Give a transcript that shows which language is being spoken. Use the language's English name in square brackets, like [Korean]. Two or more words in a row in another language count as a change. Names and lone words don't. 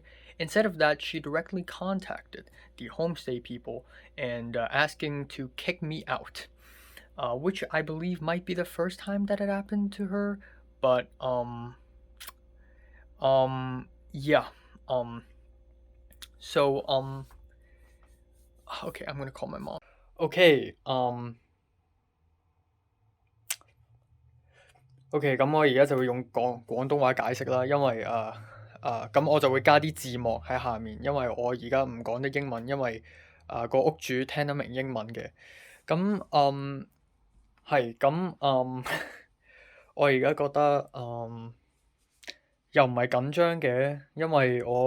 [English] Instead of that, she directly contacted the homestay people and asking to kick me out, which I believe might be the first time that it happened to her. But yeah. Okay, I'm gonna call my mom. Okay, OK， [Cantonese] 咁我而家就會用廣東話解釋啦，因為咁我就會加啲字幕喺下面，因為我而家唔講得英文，因為個屋主聽得明英文嘅。咁係咁我而家覺得又唔係緊張嘅，因為